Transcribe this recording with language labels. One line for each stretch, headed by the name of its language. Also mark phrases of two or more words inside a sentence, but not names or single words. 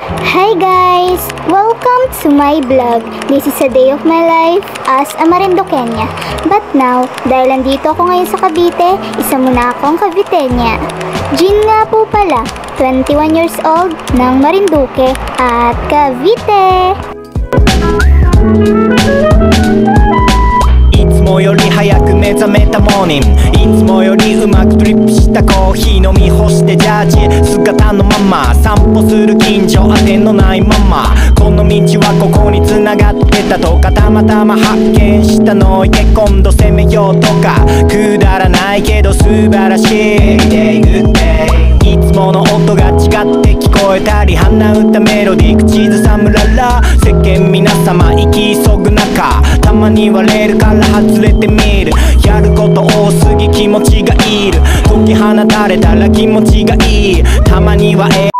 English: Hi guys! Welcome to my vlog. This is a day of my life as a Marinduqueña. But now,
Filipino: dahil nandito ako ngayon sa Cavite, isa muna akong Caviteña. Jean nga po pala, 21
English: years old,
Filipino: ng Marinduque at Cavite!
Japanese: いつもより早く目覚めたモーニング、いつもよりうまくドリップしたコーヒー飲み干してジャージ姿のまま散歩する近所当てのないまま、この道はここに繋がってたとか、たまたま発見したのいけ、今度攻めようとか、くだらないけど素晴らしい
English: Day Good Day、
Japanese: いつもの音が違って聞こえたり、鼻歌メロディー口ずさむらら、世間皆様生き急ぐ中、たまにはレールから外れてみる、やること多すぎ気持ちがいる、解き放たれたら気持ちがいい、たまには